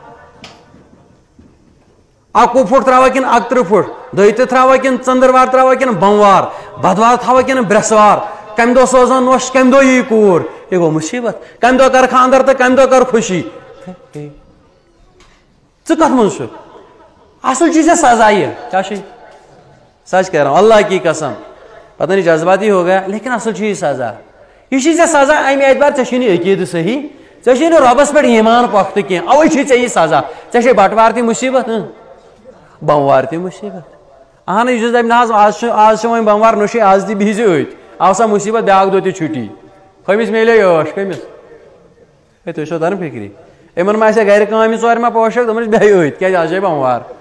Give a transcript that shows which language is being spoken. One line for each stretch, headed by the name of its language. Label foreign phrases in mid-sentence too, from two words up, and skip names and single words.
Kashmiri: 21 فُٹ تراوا کِنہٕ 31 فُٹ دٔے تہِ تراوا کِنہٕ ژٔنٛدٕروار تراوا کِنہٕ بوموار بدوار تھاوا کِنہٕ برٛٮ۪سوار کمہِ دۄہ سوزان نوٚش کمہِ دۄہ یی کوٗر یہِ گوٚو مُصیبت کمہِ دۄہ کر خاندر تہٕ کمہِ دۄہ کر خوشی ژٕ کتھ منٛز چھُکھ
Urdu: اصل چیز ہے سزا یہ کیا سچ کہہ رہا ہوں اللہ کی قسم پتہ نہیں جذباتی ہو گیا لیکن اصل
Kashmiri: چیز سزا یہ چیز سزا امہ اعتبار ژےٚ عقید صحیح ژےٚ رۄبس پٮ۪ٹھ ایمان پختہ کی اوے چھی ژےٚ یہِ سزا ژےٚ بٹوار تہِ مصیبت بوموار تہِ مصیبت اہن یُس دپہِ نہ حظ آز وۄنۍ بوموار نوٚشے آز تہِ بِہزِ أتھۍ آو سا مصیبت بیاکھ دۄہ تہِ چھُٹی کٔمِس میلے عٲش کٔمِس ہے تُہۍ چھِو تران فِکری یِمن ما آسہِ گرِ کامہِ ژورِ ما پوشک دپان بیٚہہِ أتھۍ کیازِ آز چھے بوموار